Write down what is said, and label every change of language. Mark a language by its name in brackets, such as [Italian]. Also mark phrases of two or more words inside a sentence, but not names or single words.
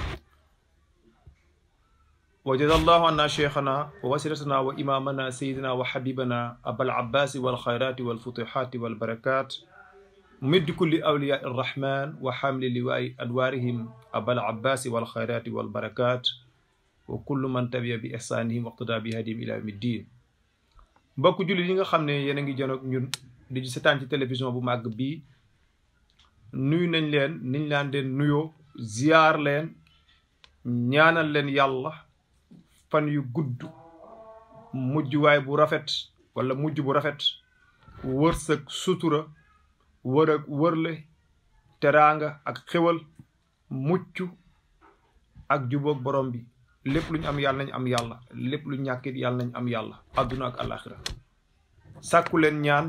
[Arabic] وجزا الله عنا شيخنا ووسيلتنا وإمامنا سيدنا وحبيبنا أبا العباس والخيرات والفتوحات والبركات مد كل أولياء الرحمن وحامل لواء أدوارهم أبا العباس والخيرات والبركات وكل من تبع بإحسانهم واقتدى بهديهم إلى يوم الدين [Wolof] mbokk jullit yi nga xam ne yéen a ngi janoog ñun di seetaan ci télévision bu màgg bii nuyu nañ leen niñ laan leen nuyoo ziyaar leen ñaanal leen yàlla fan yu gudd mujjuwaay bu rafet wala mujj bu rafet wërsëg sutura wërle teraanga ak xewal mucc ak jubóog borom bi lépp lu ñu am yàlla nañ am yàlla lépp lu ñàkkit yàlla nañ am yàlla àdduna ak àllaaxira sàkku leen ñaan